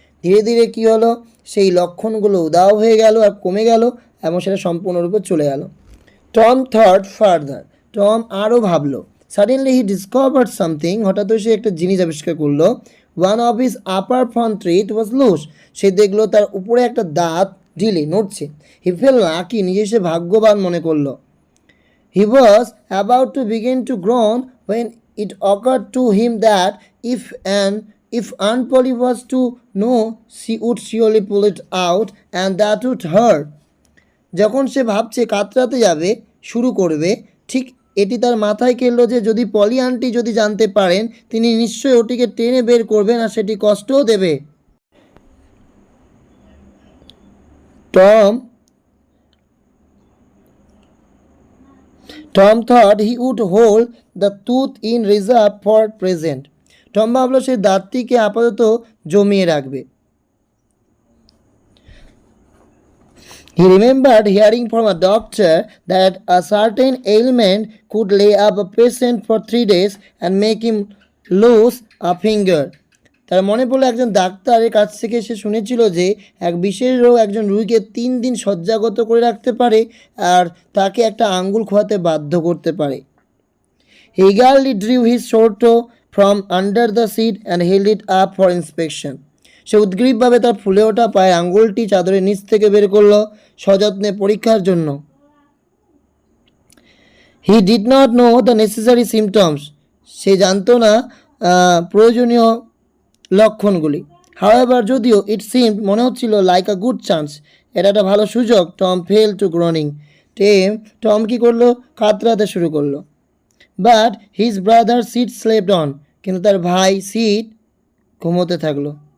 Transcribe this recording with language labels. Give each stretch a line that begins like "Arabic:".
Bangla: ধীরে ধীরে কী হলো, সেই লক্ষণগুলো উদাও হয়ে গেল আর কমে গেল এবং সেটা সম্পূর্ণরূপে চলে গেল।
English: Tom thought further,
Bangla: টম আরও ভাবলো।
English: suddenly he discovered something,
Bangla: হঠাৎ সে একটা জিনিস আবিষ্কার করলো।
English: one of his upper front teeth was loose,
Bangla: সে দেখলো তার উপরে একটা দাঁত ঢিলে নড়ছে।
English: he felt lucky,
Bangla: নিজে সে ভাগ্যবান মনে করলো।
English: He was about to begin to groan when it occurred to him that if Aunt Polly was to know, she would surely pull it out and that would hurt.
Bangla: যখন সে ভাবছে কাতরাতে যাবে শুরু করবে, ঠিক এটি তার মাথায় খেললো যে যদি পলি আন্টি যদি জানতে পারেন তিনি নিশ্চয়ই ওটিকে টেনে বের করবেন আর সেটি কষ্টও দেবে।
English: Tom thought he would hold the tooth in reserve for present.
Bangla: Tom ভাবলো সে দাঁতটিকে আপাতত জমিয়ে রাখবে।
English: He remembered hearing from a doctor that a certain ailment could lay up a patient for 3 days and make him lose a finger.
Bangla: তার মনে পড়লো একজন ডাক্তারের কাছ থেকে সে শুনেছিল যে এক বিশেষ রোগ একজন রোগীকে 3 দিন শয্যাগত করে রাখতে পারে আর তাকে একটা আঙ্গুল খোয়াতে বাধ্য করতে পারে।
English: He eagerly drew his short toe from under the seat and held it up for inspection.
Bangla: সে উদ্গ্রীবভাবে তার ফুলে ওঠা পায়ের আঙ্গুলটি চাদরের নিচ থেকে বের করলো সযত্নে পরীক্ষার জন্য।
English: He did not know the necessary symptoms.
Bangla: সে জানতো না প্রয়োজনীয় লক্ষণগুলি।
English: However,
Bangla: যদিও
English: it seemed
Bangla: মনে হচ্ছিল
English: like a good chance,
Bangla: এটা একটা ভালো সুযোগ।
English: Tom fell to groaning,
Bangla: Tom কী করলো, কাতরাতে শুরু করলো।
English: But his brother Sid slept on,
Bangla: কিন্তু তার ভাই সিড ঘুমোতে থাকলো।